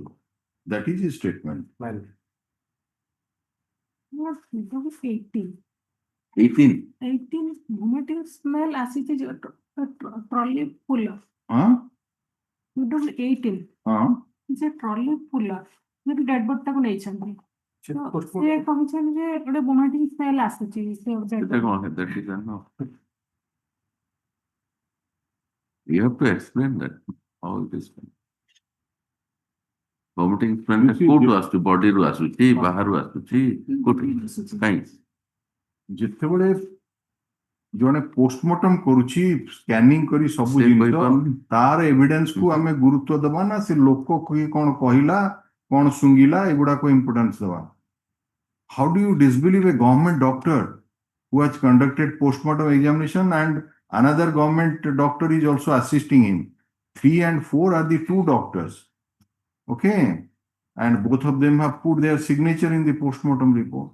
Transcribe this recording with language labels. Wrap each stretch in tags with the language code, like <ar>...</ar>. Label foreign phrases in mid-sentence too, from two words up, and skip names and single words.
<en>That is his statement. What? 18. 18 vomiting smell ଆସିଛି trolley full of. Huh? 18 Huh?</en> <or>ଯେ</or> <en>trolley full of</en> <or>ଗୋଟେ</or> <en>dead body</en> <or>ଟାକୁ ନେଇଛନ୍ତି। ସେ କହିଛନ୍ତି ଯେ ଗୋଟେ</or> <en>vomiting smell</en> <or>ଆସୁଛି ସେ ସେଟା କଣ</or> <en>that is no. You have to explain that how it is. Vomiting smell</en> <or>କୋଉଠୁ ଆସୁଛି, ବଡିରୁ ଆସୁଛି, ବାହାରୁ ଆସୁଛି, କୋଉଠୁ କାଇଁ? ଯେତେବେଳେ ଜଣେ ପୋଷ୍ଟମର୍ଟମ କରୁଛି ସ୍କାନିଂ କରି ସବୁ ଜିନିଷ, ତାର ଏଭିଡେନ୍ସ କୁ ଆମେ ଗୁରୁତ୍ୱ ଦେବା ନା ସେ ଲୋକ କିଏ କଣ କହିଲା, କଣ ଶୁଙ୍ଗିଲା, ଏଗୁଡାକ ଇମ୍ପୋର୍ଟାନ୍ସ ଦେବା?</or> <en>How do you disbelieve a government doctor who has conducted postmortem examination and another government doctor is also assisting him? 3 and 4 are the 2 doctors. Okay, and both of them have put their signature in the postmortem report.</en>